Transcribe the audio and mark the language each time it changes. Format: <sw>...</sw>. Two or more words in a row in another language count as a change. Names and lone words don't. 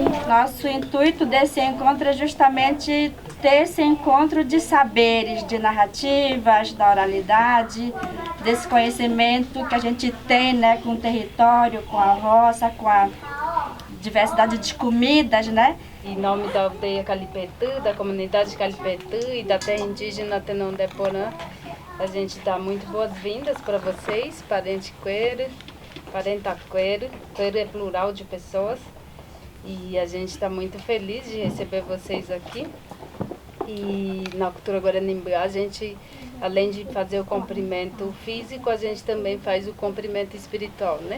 <pt>Nosso intuito desse encontro é justamente ter esse encontro de saberes, de narrativas, da oralidade, desse conhecimento que a gente tem, né, com o território, com a roça, com a diversidade de comidas, né? Em nome da aldeia Calipetã, da comunidade Calipetã e da terra indígena Tenondeporã, A gente dá muito boas-vindas para vocês, parente queiro, parenta queiro. Queiro é plural de pessoas. E a gente está muito feliz de receber vocês aqui. E na cultura Guaranimbá, a gente, além de fazer o cumprimento físico, a gente também faz o cumprimento espiritual, né?</pt>